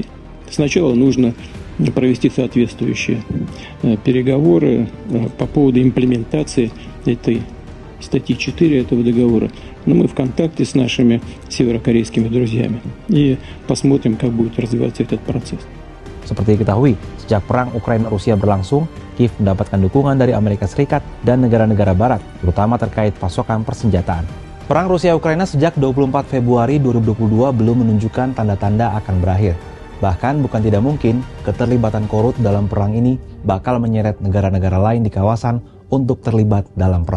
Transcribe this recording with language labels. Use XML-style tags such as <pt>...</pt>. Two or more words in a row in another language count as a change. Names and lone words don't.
<ru>Сначала нужно провести соответствующие переговоры по поводу имплементации этой статьи 4 этого договора. Но мы в контакте с нашими северокорейскими друзьями и посмотрим, как будет развиваться этот процесс.</ru> <id>Seperti diketahui, sejak perang Ukraina-Rusia berlangsung, Kiev mendapatkan dukungan dari Amerika Serikat dan negara-negara barat, terutama terkait pasokan persenjataan. Perang Rusia-Ukraina sejak 24 Februari 2022 belum menunjukkan tanda-tanda akan berakhir. Bahkan bukan tidak mungkin keterlibatan Korut dalam perang ini bakal menyeret negara-negara lain di kawasan untuk terlibat dalam perang.</id>